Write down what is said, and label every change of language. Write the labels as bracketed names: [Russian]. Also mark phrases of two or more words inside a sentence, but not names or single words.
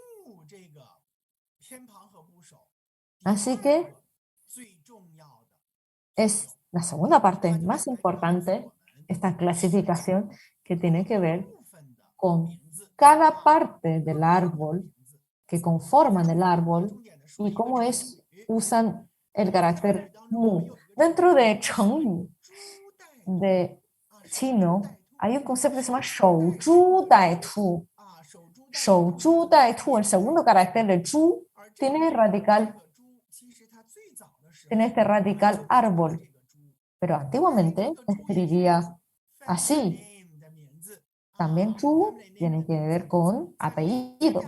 [Spanish] Así que es la segunda parte más importante, esta clasificación que tiene que ver con cada parte del árbol que conforman el árbol y cómo usan el carácter mu. Dentro de Chengyu, de chino, hay un concepto que se llama [Chinese] 守株待兔. 守株待兔, [Spanish] el segundo carácter de zhu, tiene este radical árbol, pero antiguamente se escribía así. También zhu tiene que ver con apellido.